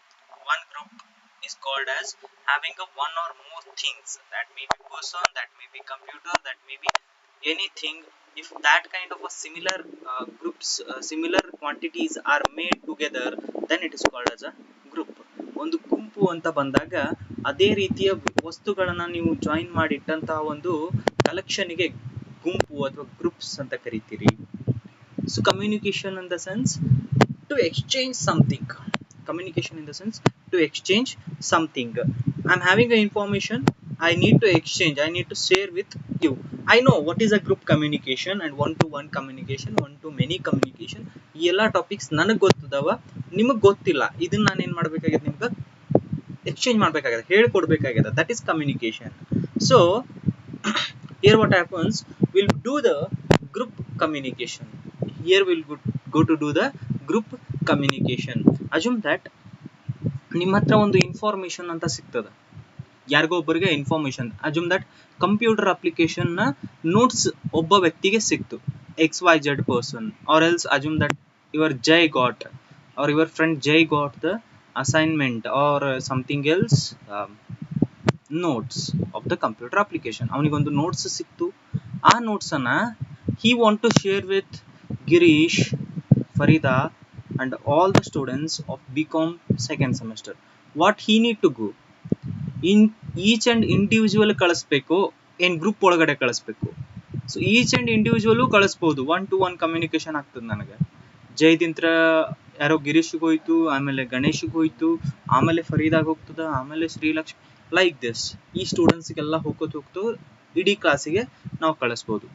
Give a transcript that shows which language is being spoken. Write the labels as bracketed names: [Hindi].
[English] One group is called as having a one or more things. That may be person, that may be computer, that may be anything. If that kind of a similar groups, similar quantities are made together, then it is called as a group. [Kannada] ಒಂದು ಗುಂಪು ಅಂತ ಬಂದಾಗ ಅದೇ ರೀತಿಯ ವಸ್ತುಗಳನ್ನ ನೀವು join ಮಾಡಿಟ್ಟಂತಹ ಒಂದು ಕಲೆಕ್ಷನ್ಗೆ ಗುಂಪು ಅಥವಾ ಗ್ರೂಪ್ಸ್ ಅಂತ ಕರಿತೀರಿ. [English] So communication in the sense to exchange something. Communication in the sense to exchange something. I'm having a information, I need to exchange, I need to share with you. I know what is a group communication and one to one communication, one to many communication. [Kannada] ಈ ಎಲ್ಲ topics ನನಗೆ ಗೊತ್ತದವ, ನಿಮಗೆ ಗೊತ್ತಿಲ್ಲ. ಇದನ್ನ ನಾನು ಏನು ಮಾಡಬೇಕಾಗಿದೆ, ನಿಮ್ಗೆ ಎಕ್ಸ್ಚೇಂಜ್ ಮಾಡಬೇಕಾಗಿದೆ, ಹೇಳ್ಕೊಡ್ಬೇಕಾಗಿದೆ. [English] That is communication. So here what happens, we'll do the group communication. Here we'll go to do the group communication. Assume that [Kannada] ನಿಮ್ಮ ಹತ್ರ ಒಂದು ಇನ್ಫಾರ್ಮೇಶನ್ ಅಂತ ಸಿಗ್ತದೆ, ಯಾರಿಗೋ ಒಬ್ಬರಿಗೆ information. [English] assume that computer application ನ notes [Kannada] ಒಬ್ಬ ವ್ಯಕ್ತಿಗೆ ಸಿಕ್ತು, [English] XYZ person, or else assume that your Jay got, or your friend Jay got the assignment or something else notes of the computer application. [Kannada] ಅವನಿಗೊಂದು notes ಸಿಕ್ತು. ಆ notes ಅನ್ನ [English] he want to share with Girish, Farida and all the students of BCom second semester. What he need to go in each and individual [Kannada] ಕಳಿಸ್ಬೇಕು, ಏನ್ group ಒಳಗಡೆ ಕಳಿಸ್ಬೇಕು. So each and individual ಕಳಿಸ್ಬೋದು, one to one communication ಆಗ್ತದೆ. ನನಗೆ ಜೈದಿಂತ್ರ ಯಾರೋ ಗಿರೀಶ್ಗೆ ಹೋಯ್ತು, ಆಮೇಲೆ ಗಣೇಶ್ಗೆ ಹೋಯ್ತು, ಆಮೇಲೆ ಫರೀದಾಗ ಹೋಗ್ತದ, ಆಮೇಲೆ ಶ್ರೀಲಕ್ಷ್ಮಿ, [English] Like this. [Kannada] ಈ ಸ್ಟೂಡೆಂಟ್ಸ್ಗೆಲ್ಲ ಹೋಗ್ತು ಇಡೀ ಕ್ಲಾಸಿಗೆ ನಾವು ಕಳಿಸ್ಬೋದು.